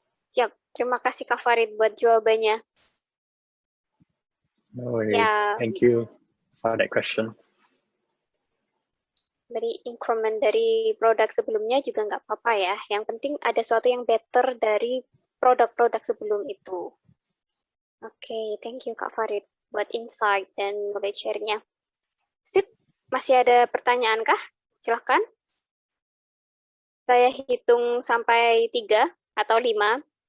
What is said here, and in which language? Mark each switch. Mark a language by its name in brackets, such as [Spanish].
[Indonesian] Siap, terima kasih Kak Farid buat jawabannya. [English] No worries. Thank you for that question. [Indonesian] dari increment dari produk sebelumnya juga nggak apa-apa ya. Yang penting ada sesuatu yang better dari produk-produk sebelum itu. Oke, thank you Kak Farid buat insight dan knowledge share-nya. Sip, masih ada pertanyaan kah? Silahkan. Saya hitung sampai 3 atau 5.